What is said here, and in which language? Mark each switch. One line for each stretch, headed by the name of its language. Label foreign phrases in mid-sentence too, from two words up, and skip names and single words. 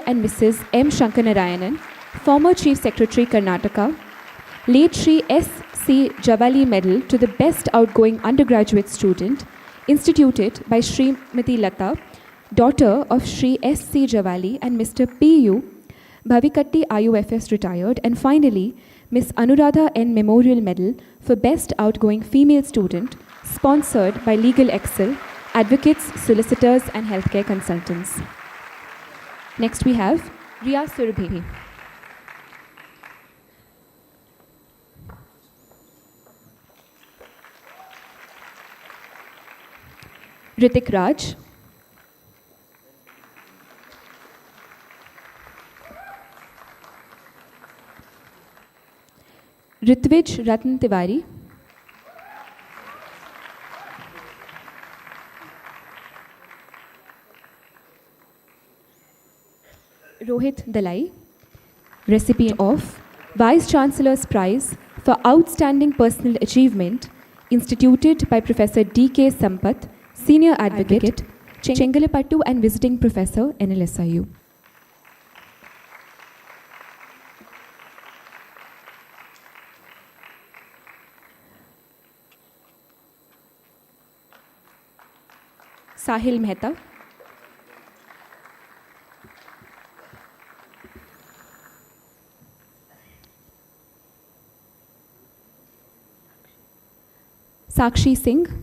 English: and Mrs. M. Shankanarayanan, former Chief Secretary, Karnataka. Late Shri S. C. Javali Medal to the Best Outgoing Undergraduate Student, instituted by Srimati Lata, daughter of Shri S. C. Javali and Mr. P. U. Bhavikatti IUFS retired, and finally, Miss Anuradha N. Memorial Medal for Best Outgoing Female Student, sponsored by Legal Excel, advocates, solicitors, and healthcare consultants. Next we have Riya Surabhi. Ritik Raj. Ritvij Ratan Tiwari. Rohit Dalai, recipient of Vice Chancellor's Prize for Outstanding Personal Achievement, instituted by Professor D.K. Sampath, Senior Advocate, Chengalapattu and Visiting Professor, NLSIU. Sahil Mehta. Sakshi Singh.